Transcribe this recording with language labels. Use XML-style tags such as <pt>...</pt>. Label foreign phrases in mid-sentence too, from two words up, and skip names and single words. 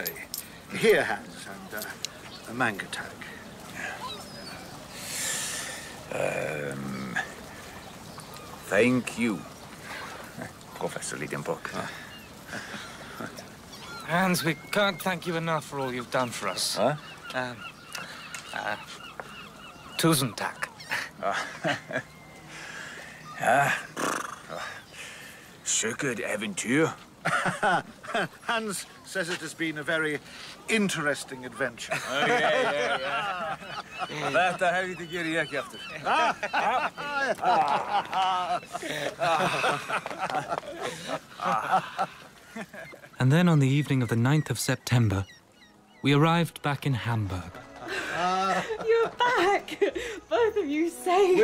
<en>Here, Hans, and a manga tag. Thank you, Professor Liedenbrock. Hans, we can't thank you enough for all you've done for us. Huh?</en> <sv>Tusen tack.</sv> <no>Sikkert eventyr.</no> <en>Hans says it has been a very interesting adventure. Yeah.</en> <is>Þetta helviti gerir ég ekki aftur.</is> <en>And then on the evening of the 9th of September, we arrived back in Hamburg. You're back! Both of you safe!</en>